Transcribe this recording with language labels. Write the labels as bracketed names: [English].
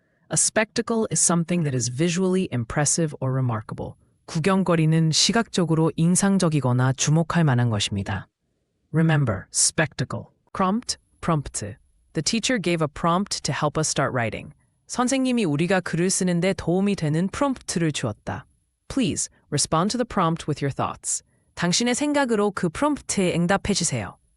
[English] A spectacle is something that is visually impressive or remarkable. [Korean] 구경거리는 시각적으로 인상적이거나 주목할 만한 것입니다. [English] Remember, spectacle. Prompt. The teacher gave a prompt to help us start writing. [Korean] 선생님이 우리가 글을 쓰는데 도움이 되는 프롬프트를 주었다. [English] Please respond to the prompt with your thoughts. [Korean] 당신의 생각으로 그 프롬프트에 응답해 주세요.